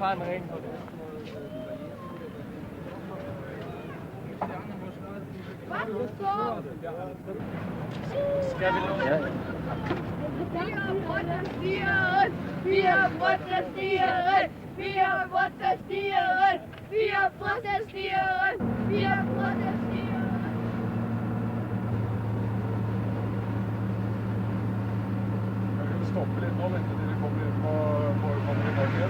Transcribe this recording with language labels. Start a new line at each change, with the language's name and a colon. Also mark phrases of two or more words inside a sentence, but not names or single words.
German: Wir protestieren! Wir protestieren! Wir protestieren! Wir protestieren!
Norwegian: Stopper litt nå, venter til de kommer tilbake igjen.